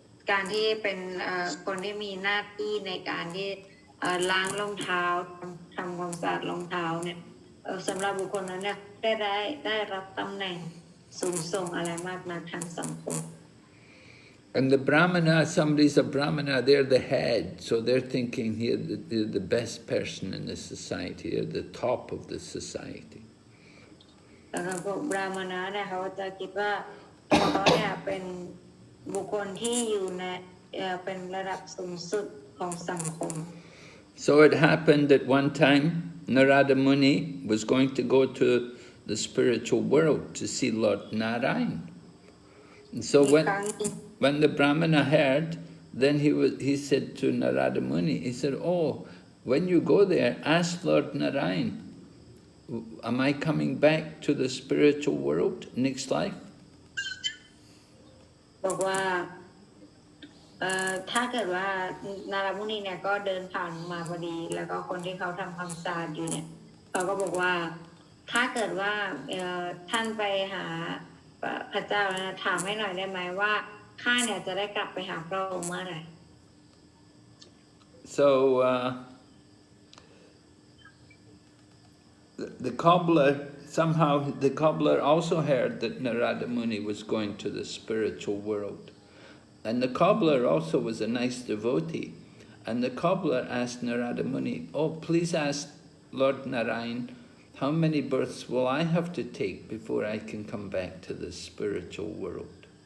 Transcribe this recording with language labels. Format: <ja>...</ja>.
<th>การที่เป็นคนที่มีหน้าที่ในการที่ล้างรองเท้าทำความสะอาดรองเท้าเนี่ยสำหรับบุคคลนั้นเนี่ยได้รับตำแหน่งสูงส่งอะไรมากมายทางสังคม</th> <en>And the Brahmana, somebody's a Brahmana, they're the head, so they're thinking here that they're the best person in the society, they're the top of the society.</en> <th>แล้วก็พวกบราหมณะเนี่ยเขาจะคิดว่าเขาเนี่ยเป็นบุคคลที่อยู่ในเป็นระดับสูงสุดของสังคม</th> <en>So it happened that one time Narada Muni was going to go to the spiritual world to see Lord Narayan. And so when the Brahmana heard, then he said to Narada Muni, he said, "Oh, when you go there, ask Lord Narayan, am I coming back to the spiritual world next life?"</en> <th>บอกว่าถ้าเกิดว่านารามุนีเนี่ยก็เดินผ่านมาพอดีแล้วก็คนที่เขาทำความสะอาดอยู่เนี่ยเขาก็บอกว่าถ้าเกิดว่าท่านไปหาพระเจ้านะถามให้หน่อยได้ไหมว่าข้าเนี่ยจะได้กลับไปหาพระองค์เมื่อไหร่</th> <en>So the cobbler, somehow the cobbler also heard that Narada Muni was going to the spiritual world. And the cobbler also was a nice devotee. And the cobbler asked Narada Muni, "Oh, please ask Lord Narayan, how many births will I have to take before I can come back to the spiritual world?"</en>